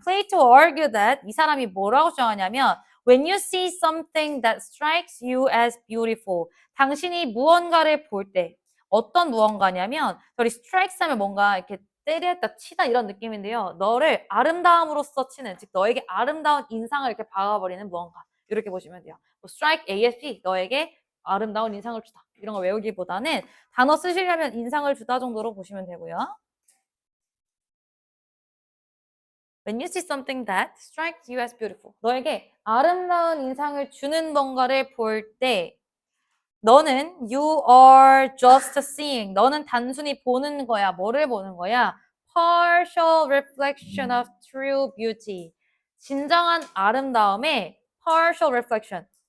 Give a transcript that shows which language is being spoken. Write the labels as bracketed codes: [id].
[en] Plato argued that [ko] 이 사람이 뭐라고 주장하냐면 [en] When you see something that strikes you as beautiful [ko] 당신이 무언가를 볼 때 어떤 무언가냐면 저리 strikes 하면 뭔가 이렇게 때렸다 치다 이런 느낌인데요. 너를 아름다움으로써 치는 즉 너에게 아름다운 인상을 이렇게 박아버리는 무언가 이렇게 보시면 돼요. 뭐 strike ASP 너에게 아름다운 인상을 주다 이런 거 외우기보다는 단어 쓰시려면 인상을 주다 정도로 보시면 되고요. [en] When you see something that strikes you as beautiful. [ko] 너에게 아름다운 인상을 주는 뭔가를 볼 때 너는 [en] you are just seeing. [ko] 너는 단순히 보는 거야. 뭐를 보는 거야? [en] Partial reflection of true beauty. [ko] 진정한 아름다움의 [en] partial reflection.